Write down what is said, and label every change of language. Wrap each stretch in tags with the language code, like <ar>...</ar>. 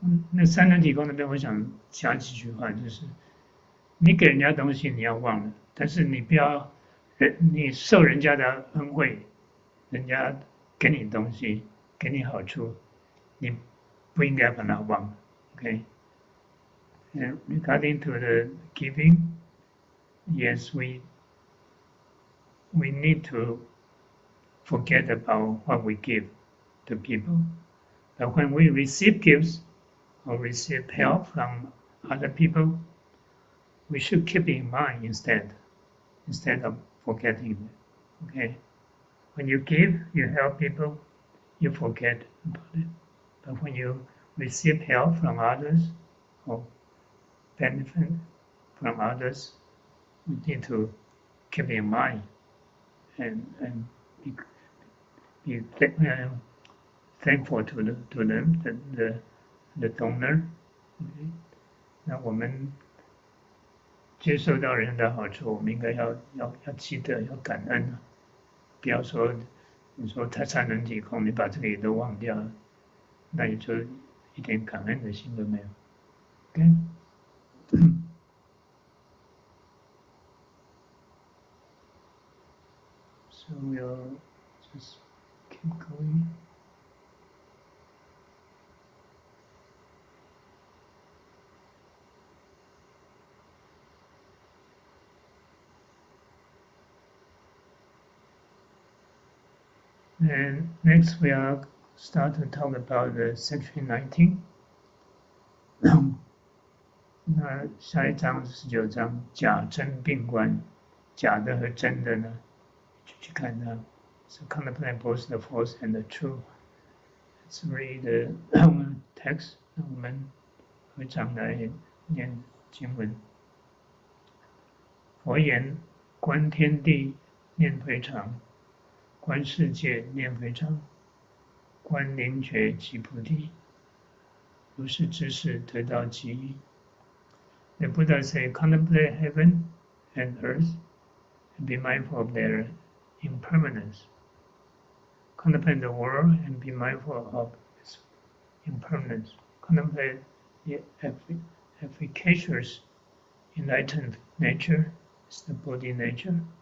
<zh>那三轮体空那边，我想加几句话，就是你给人家东西你要忘了，但是你不要你受人家的恩惠，人家给你东西，给你好处，你不应该把它忘。</zh> <en>Okay. And regarding to the giving, yes, we need to forget about what we give to people. But when we receive gifts or receive help from other people, we should keep in mind instead of forgetting it. Okay? When you give, you help people, you forget about it. But when you receive help from others or benefit from others, we need to keep in mind and be thankful to them, the donor. Okay?</en> <zh>那我们接受到人的好处，我们应该要记得要感恩啊，不要说你说他三轮体空，你把这个也都忘掉了，那你就一点感恩的心都没有。</zh> <en>Okay? So we'll just keep going. And next we are start to talk about the section 19.</en> <zh>那下一章19章假真并观，假的和真的呢，就去看它。</zh> <en>So contemplate both the false and the true. Let's read the text.</en> <zh>那我们合掌来念经文。佛言：观天地，念非常；观世界，念非常；观灵觉即菩提。如是知识，得到极意。</zh> <en>The Buddha said, contemplate heaven and earth and be mindful of their impermanence. Contemplate the world and be mindful of its impermanence. Contemplate the efficacious enlightened nature, is the Bodhi nature.</en>